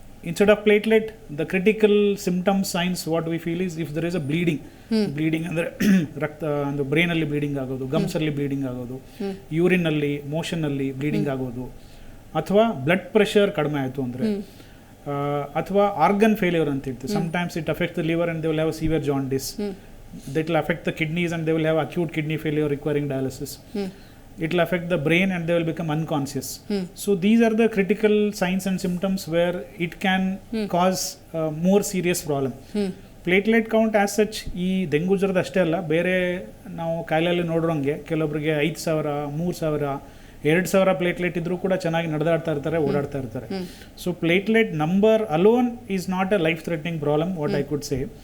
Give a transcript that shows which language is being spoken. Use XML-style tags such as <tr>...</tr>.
<en>Instead of platelet, the critical symptoms, signs, what we feel is if there is a bleeding</en> <kn>ಅಂದರೆ ರಕ್ತ ಅಂದರೆ ಬ್ರೈನಲ್ಲಿ bleeding ಆಗೋದು, ಗಮ್ಸಲ್ಲಿ bleeding ಆಗೋದು, ಯೂರಿನಲ್ಲಿ ಮೋಷನ್ನಲ್ಲಿ bleeding ಆಗೋದು, ಅಥವಾ ಬ್ಲಡ್ ಪ್ರೆಷರ್ ಕಡಿಮೆ ಆಯಿತು ಅಂದರೆ, ಅಥವಾ ಆರ್ಗನ್ ಫೇಲ್ಯೂರ್ ಅಂತ ಹೇಳ್ತೀವಿ.</kn> <en>Sometimes it affect the liver and they will have severe jaundice. That will affect the kidneys and they will have acute kidney failure requiring dialysis. It will affect the brain and they will become unconscious. So these are the critical signs and symptoms where it can cause more serious problem.</en> <kn>Platelet count as such ಈ dengue ಜ್ವರದ ಅಷ್ಟೇ ಅಲ್ಲ, ಬೇರೆ ನಾವು ಕಾಯಿಲೆಯಲ್ಲಿ ನೋಡೋಂಗೆ ಕೆಲವೊಬ್ಬರಿಗೆ 5,000, 3,000, 2,000 platelet ಇದ್ರೂ ಕೂಡ ಚೆನ್ನಾಗಿ ನಡೆದಾಡ್ತಾ ಇರ್ತಾರೆ, ಓಡಾಡ್ತಾ ಇರ್ತಾರೆ.</kn> <en>So platelet number alone is not a life threatening problem, what I could say.</en>